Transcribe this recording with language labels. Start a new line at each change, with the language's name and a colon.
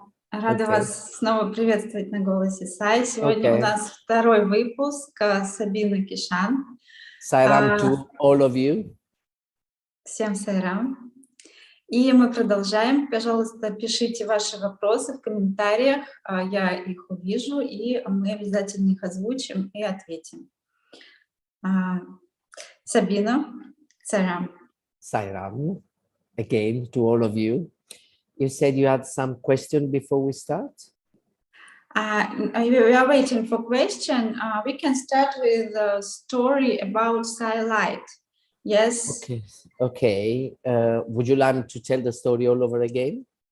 Russian: Рада вас снова приветствовать на «Голосе Саи». Сегодня у нас второй выпуск Sabino Kishan.
English: Сайрам to all of you.
Russian: Всем сайрам. И мы продолжаем. Пожалуйста, пишите ваши вопросы в комментариях. Я их увижу, и мы обязательно их озвучим и ответим. Sabino, сайрам.
English: Сайрам. Again to all of you. You said you had some question before we start? We are waiting for question. We can start with a story about Light. Yes. Okay. Okay. Would you like me to tell the story all over again?